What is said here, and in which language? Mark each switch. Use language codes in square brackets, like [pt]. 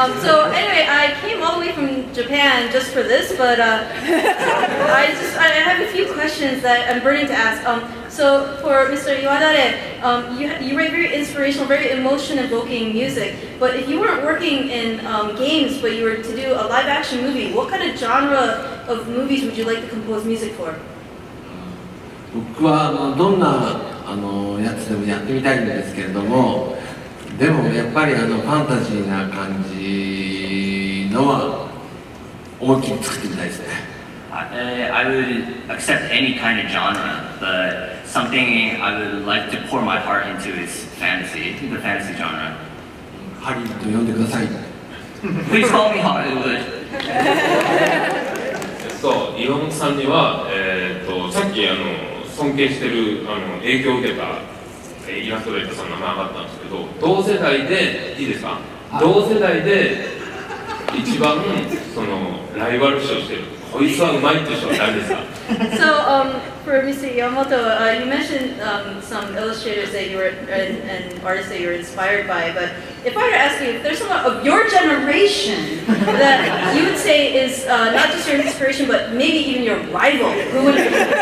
[en] So anyway, I came all the way from Japan just for this, but I have a few questions that I'm burning to ask. So for Mr. Iwadare, you write very inspirational, very emotion-evoking music. But if you weren't working in games, but you were to do a live-action movie, what kind of genre of movies would you like to compose music for? [ja] 僕はどんなやつでもやってみたいんですけれども、でもやっぱりファンタジーな感じのは思いっきり作ってみたいですね。 [en] I would accept any kind of genre, but something I would like to pour my heart into is fantasy, the fantasy genre. [ja] ハリウッド呼んでください。 [en] Please call me Hollywood. [ja] 岩本さんには、さっき尊敬してる影響を受けたイラストレーターさんの名前上がったんですけど、同世代でいいですか？同世代で一番そのライバル視をしてるこいつはうまいって人は誰ですか？ [en] So for Mr. Iwamoto, you mentioned some illustrators that you were and artists that you were inspired by. But if I were to ask you, if there's someone of your generation that you would say is not just your inspiration, but maybe even your rival, who would it be?